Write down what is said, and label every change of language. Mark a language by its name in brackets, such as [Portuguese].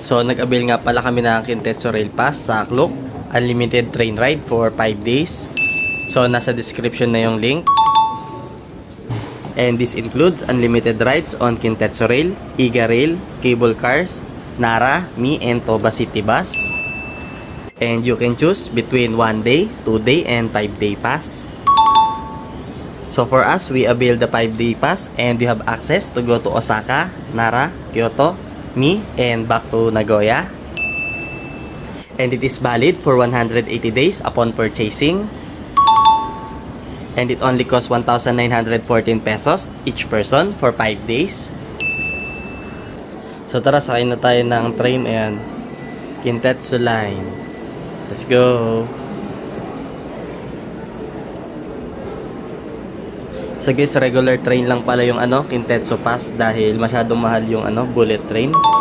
[Filipino] So nag-avail nga pala kami ng Kintetsu Rail Pass sa Klook. [English] Unlimited train ride for 5 days. [Filipino] So nasa description na yung link. [English] And this includes unlimited rides on Kintetsu Rail, Iga Rail, cable cars, Nara, Mi, and Toba City Bus. And you can choose between 1 day, 2 day, and 5 day pass. So for us, we avail the 5 day pass and we have access to go to Osaka, Nara, Kyoto, Mi, and back to Nagoya. And it is valid for 180 days upon purchasing. And it only costs 1,914 pesos each person for 5 days. [Filipino] So tara, sakay na tayo ng train. [English] Ayan, Kintetsu Line. Let's go! [Filipino] So guys, regular train lang pala yung Kintetsu Pass dahil masyadong mahal yung bullet train.